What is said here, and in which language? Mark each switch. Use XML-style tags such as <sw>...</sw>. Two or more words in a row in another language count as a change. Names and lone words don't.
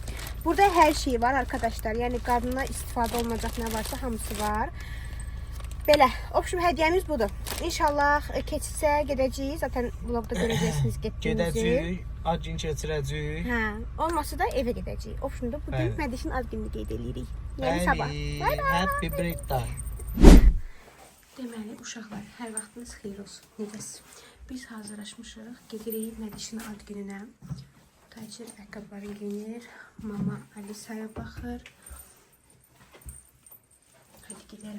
<az>Burada hər şey var arkadaşlar. Yəni, qadına istifadə olmayacaq nə varsa hamısı var. Belə, opşum hədiyyəmiz budur. İnşallah keçsə gedəcəyik. Zaten vlogda görəcəksiniz getdiyimizi. Gedəcəyik, ad gün keçirəcəyik. Hə, olmasa da evə gedəcəyik. Opşum da bugün Mədişin ad gününü qeyd edirik. Yəni sabah.</az> <en>Bye bye. Happy birthday.</en> <az>Deməli, uşaqlar, hər vaxtınız xeyir olsun. Necəsiz? Biz hazırlaşmışıq. Gedirik Mədişin ad gününə. Tacir ayaqqabıları geyinir. Mama Alisaya baxır.</az> <tr>Hadi gidelim.</tr>